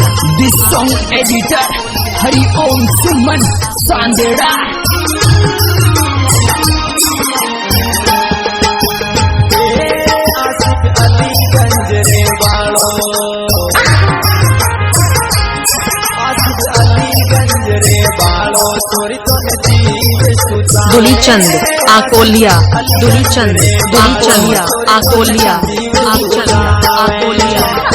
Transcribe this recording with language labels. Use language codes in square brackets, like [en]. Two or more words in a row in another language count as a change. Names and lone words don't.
[en] This song editor Hari Om Suman Sandera। [hi] अलीगंज रे वालों, अलीगंज रे वालों, थोड़ी तो दुलीचंद आकोलिया, दुलीचंद दुलीचंदिया आकोलिया, दुलीचंदिया आकोलिया,